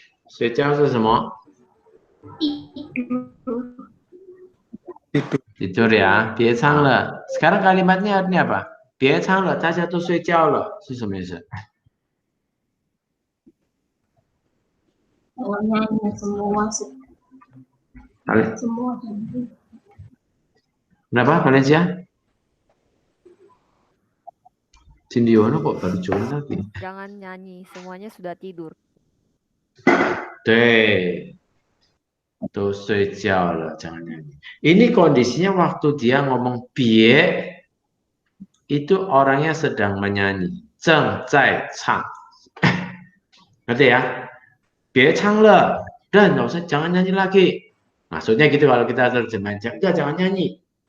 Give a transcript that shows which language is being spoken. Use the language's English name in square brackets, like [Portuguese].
[Chinese] 睡觉 [Indonesian] itu semua? Tidur ya. [Chinese] 别唱了. [Indonesian] Sekarang kalimatnya artinya apa? [Chinese] 别唱了，大家都睡觉了，是什么意思？ [Indonesian] Nyanyi semua sih. Semua. Kenapa Valencia? Cindiono kok baru join lagi? Jangan nyanyi, semuanya sudah tidur. [Chinese] 对，都睡觉了， [Indonesian] jangan nyanyi. Ini kondisinya waktu dia ngomong bie, itu orangnya sedang menyanyi. [Chinese] 正在唱. [Indonesian] Ngerti ya? [Chinese] 别唱了, [Indonesian] dan jangan nyanyi lagi. Maksudnya gitu kalau kita terjemahin, jangan nyanyi.